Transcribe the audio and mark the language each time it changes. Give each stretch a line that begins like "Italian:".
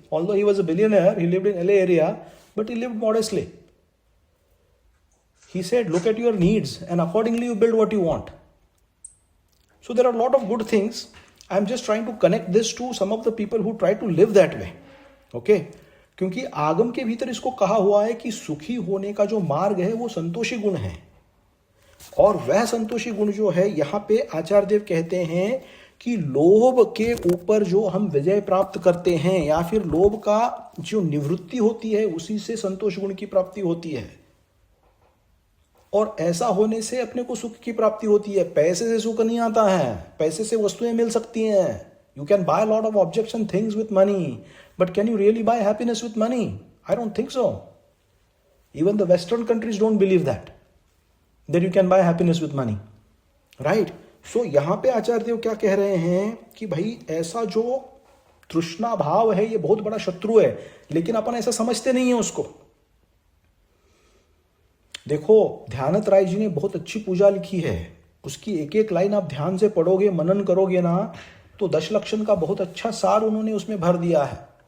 English: Although he was a billionaire, he lived in LA area, but he lived modestly. He said, look at your needs and accordingly you build what you want. So there are a lot of good things. I'm just trying to connect this to some of the people who try to live that way. Okay?
Hindi: क्योंकि आगम के भीतर इसको कहा हुआ है कि सुखी होने का जो मार्ग है वो संतोषी गुण है, और वह संतोषी गुण जो है यहां पे आचार्य देव कहते हैं कि लोभ के ऊपर जो हम विजय प्राप्त करते हैं या फिर लोभ का जो निवृत्ति होती है उसी से संतोष गुण की प्राप्ति होती है, और ऐसा होने से अपने को सुख की प्राप्ति होती है। पैसे से सुख नहीं आता है, पैसे से वस्तुएं मिल सकती हैं।
English: You can buy a lot of objects and things with money, but can you really buy happiness with money? I don't think so. Even the Western countries don't believe that you can buy happiness with money, right?
Hindi: So यहाँ पे आचार्य देव क्या कह रहे हैं कि भाई ऐसा जो तृष्णा भाव है ये बहुत बड़ा शत्रु है, लेकिन अपन ऐसा समझते नहीं है उसको। देखो, ध्यानत राय जी ने बहुत अच्छी पूजा लिखी है, उसकी एक एक लाइन आप ध्यान से पढ़ोगे, मनन करोगे ना, तो 10 लक्षण का बहुत अच्छा सार उन्होंने उसमें भर दिया है।